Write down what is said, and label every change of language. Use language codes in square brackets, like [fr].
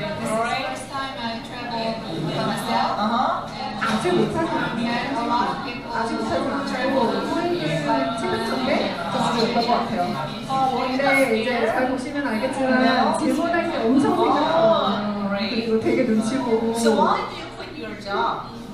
[en] This is the first time I traveled by myself. [ko] 아직 못하진 않아요. 아직 못하진 않고 포인트는 친구인데 좀 많이 올것 같아요. 근데 이제 잘 보시면 알겠지만 질문할 때 엄청 생각하거든요. 그리고 되게 눈치 보고 [en] So why do you quit your job?